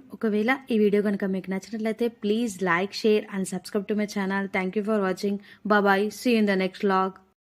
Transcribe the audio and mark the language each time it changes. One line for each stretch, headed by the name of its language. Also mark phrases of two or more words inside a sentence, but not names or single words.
Telugu: ఒకవేళ ఈ వీడియో కనుక మీకు నచ్చినట్లయితే
English: please like, share and subscribe to my channel. Thank you for watching. Bye. See you in the next vlog.